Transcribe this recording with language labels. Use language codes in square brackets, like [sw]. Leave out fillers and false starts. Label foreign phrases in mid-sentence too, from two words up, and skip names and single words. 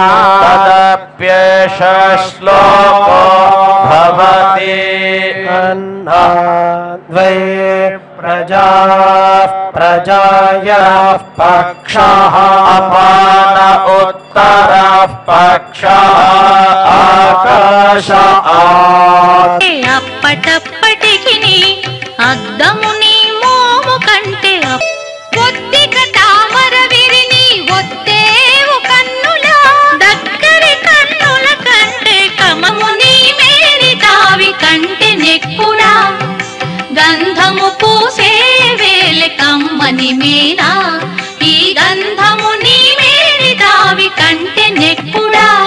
[sa] तदप्येष श्लोको भवति अन्नाद्वै प्रजाः प्रजायाः पक्षः अपान उत्तरः पक्षः आकाश [te] అప్పటప్పటికిని అద్దముని మోము కంటే ఒత్తిక తామర విరిని ఒత్తేవు కన్నుల దగ్గరి కన్నుల కంటే కమముని మేరి తావి కంటే నెక్కుడా గంధము పూసే వేలె కమ్మని మేరా ఈ గంధము నీ మేరి తావి కంటే నెక్కుడా